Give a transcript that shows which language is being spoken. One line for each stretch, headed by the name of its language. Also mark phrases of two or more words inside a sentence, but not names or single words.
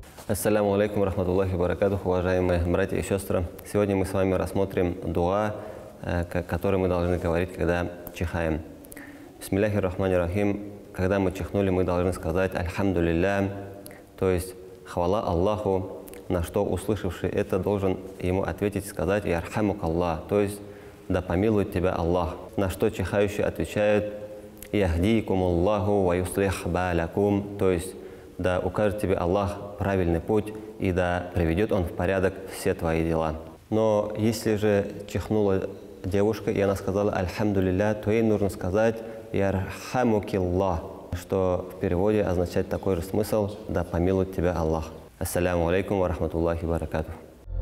Arabic: السلام عليكم رحمة الله بركاته,
Russian: уважаемые братья и сестры. Сегодня мы с вами рассмотрим дуа, который мы должны говорить, когда чихаем.
Arabic: بسم الله الرحمن الرحيم.
Russian: Когда мы чихнули, мы должны сказать «Альхамдулилля», то есть «Хвала Аллаху», на что услышавший это должен ему ответить и сказать
Arabic: «يرحمك الله»,
Russian: то есть «Да помилует тебя Аллах», на что чихающий отвечает
Arabic: «يهديكم الله ويصلح بالكم»,
Russian: то есть «Да укажет тебе Аллах правильный путь, и да приведет Он в порядок все твои дела». Но если же чихнула девушка, и она сказала «Альхамдулилля», то ей нужно сказать «Ярхамукилlah», что в переводе означает такой же смысл «Да помилует тебя Аллах».
Arabic: السلام عليكم ورحمة الله بركاته.